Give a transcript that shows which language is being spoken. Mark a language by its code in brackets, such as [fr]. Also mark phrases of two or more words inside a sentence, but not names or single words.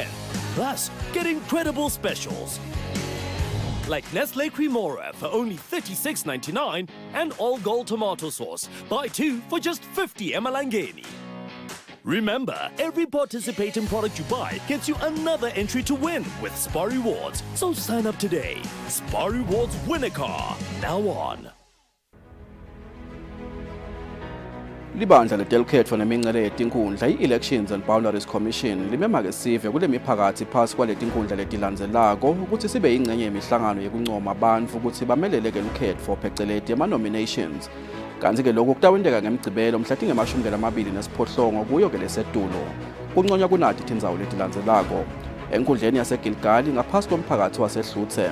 [en] Plus, get incredible specials like Nestle Cremora for only $36.99 and all gold tomato sauce. Buy 2 for just 50 emalangeni. Remember, every participating product you buy gets you another entry to win with Spar Rewards. So sign up today. Spar Rewards win a car. Now on. [ss] Libandla ledelukhetho nemincele yetinkundla i-Elections and Boundaries Commission limemake sive kule miphakathi phasi kwaletinkundla letilandzelako ukuthi sibe yingxenye yemihlangano yekuncoma abantu ukuthi bameleleke lukhetfo pheceleti ama-nominations. Kanti-ke lokhu kutawenteka ngemgcibelo mhla tinge-28 kuyo-ke lesetulo. Kunconywa kunati tindzawo letilandzelako. Enkundleni yaseGilgali ngaphasi komphakathi waseHluthe.